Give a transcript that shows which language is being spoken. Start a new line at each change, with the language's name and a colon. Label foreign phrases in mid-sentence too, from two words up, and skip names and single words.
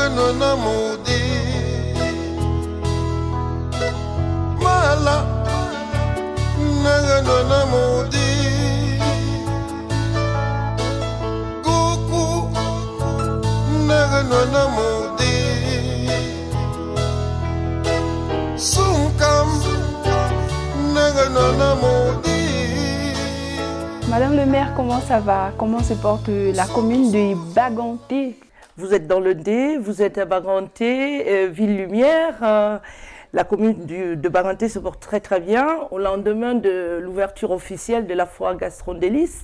French: nona mudi mala naga nona mudi kuku naga nona mudi sunkam naga nona mudi. Madame le maire, comment ça va? Comment se porte la commune de Baganté? Vous êtes dans le D, vous êtes à Baganté, Ville-Lumière. La commune de Baganté se porte très très bien au lendemain de l'ouverture officielle de la foire Gastron-Délices.